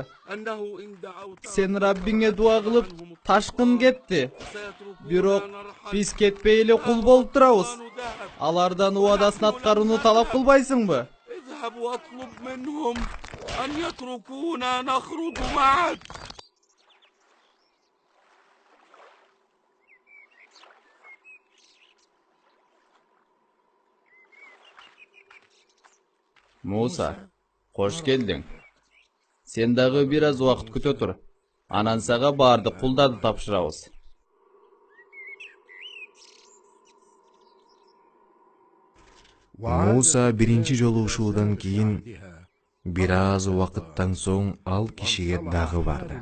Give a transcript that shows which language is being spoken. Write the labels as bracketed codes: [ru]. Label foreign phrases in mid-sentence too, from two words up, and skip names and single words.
[ky] Сен Раббиңе дуа кылып, ташкын кетти. Бирок биз кетпей эле кул болуп турабыз. Алардан убадасын аткарууну талап кылбайсыңбы? [ar] اذهب واطلب منهم أن يتركونا نخرج معك. [ky] Муса, кош келдиң. Сен дагы бир аз убакыт күтө тур. Анан сага баардык кулдарды тапшырабыз. Муса биринчи жолу ушуудан кийин бир аз убакыттан соң ал кишиге дагы барды.